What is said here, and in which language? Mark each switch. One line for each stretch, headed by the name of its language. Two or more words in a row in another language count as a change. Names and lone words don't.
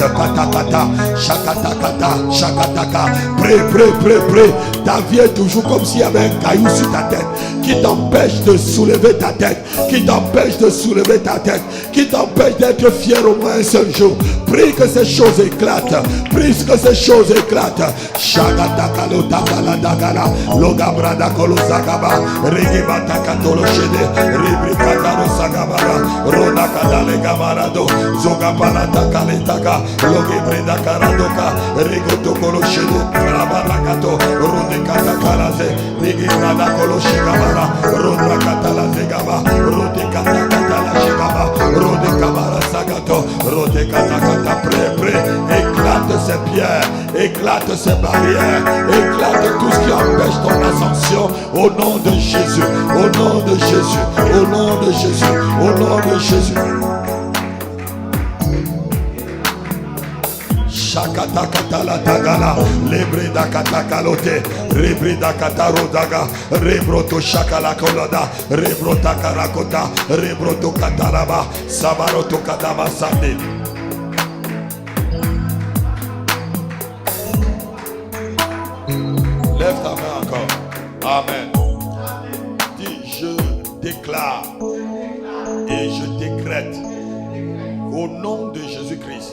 French: Katakata, shakatakata, shakataka. Prie. Ta vie est toujours comme s'il y avait un caillou sur ta tête qui t'empêche de soulever ta tête, qui t'empêche d'être fier au moins un seul jour. Prie que ces choses éclatent. Prie que ces choses éclatent. Shagatakalo takala dagala, logabrada kolosagaba, regibata katolo shede, ribrikataro sagabara, ronakadale gamarado, zogapala takale taka, logebreda karadoka, rigotokolo shede, rabarakato, rodekata kalaze, rigibrada kolo shigabara, rodrakatala zegaba, rodekata katala shigaba, rodekabara sagato, rodekata kata pré, éclate ces pierres, éclate ces barrières, éclate tout ce qui empêche ton ascension au nom de Jésus, au nom de Jésus, au nom de Jésus, au nom de Jésus. Shakatakata la tagala, lebreda katakalote, rebreda katarodaga, rebroto shakala koloda, rebrota karakota, rebroto kataraba, sabaroto kadama sande. Lève ta main encore. Amen. Dis, je déclare et je décrète au nom de Jésus-Christ.